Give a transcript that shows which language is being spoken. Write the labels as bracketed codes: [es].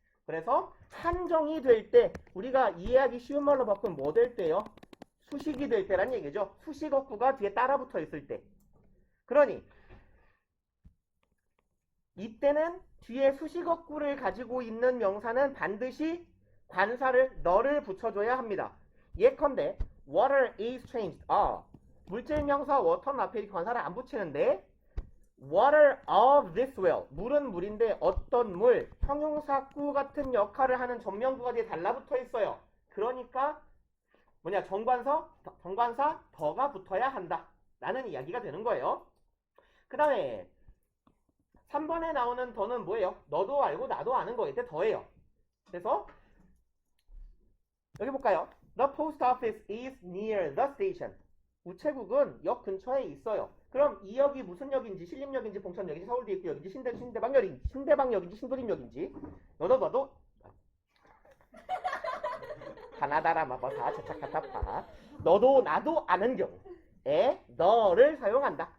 [ko] 그래서 한정이 될 때 우리가 이해하기 쉬운 말로 바꾸면 뭐 될 때요? 수식이 될 때란 얘기죠. 수식어구가 뒤에 따라 붙어 있을 때. 그러니 이때는 뒤에 수식어구를 가지고 있는 명사는 반드시 관사를 너를 붙여줘야 합니다. 예컨대 [en] water is changed. [ko] 물질 명사 water는 앞에 관사를 안 붙이는데 [en] water of this well. [ko] 물은 물인데 어떤 물, 형용사구 같은 역할을 하는 전명구가 뒤에 달라붙어 있어요. 그러니까 뭐냐 정관사 더가 붙어야 한다 라는 이야기가 되는 거예요. 그 다음에 3번에 나오는 더는 뭐예요? 너도 알고 나도 아는 거일 때 더예요. 그래서 여기 볼까요? [en] The post office is near the station. [ko] 우체국은 역 근처에 있어요. 그럼 이 역이 무슨 역인지 신림역인지 봉천역인지 서울대입구역인지 신대방역인지 신도림역인지 너도 가나다라 마바사 차차카타파 너도 나도 아는 경우에 너를 사용한다.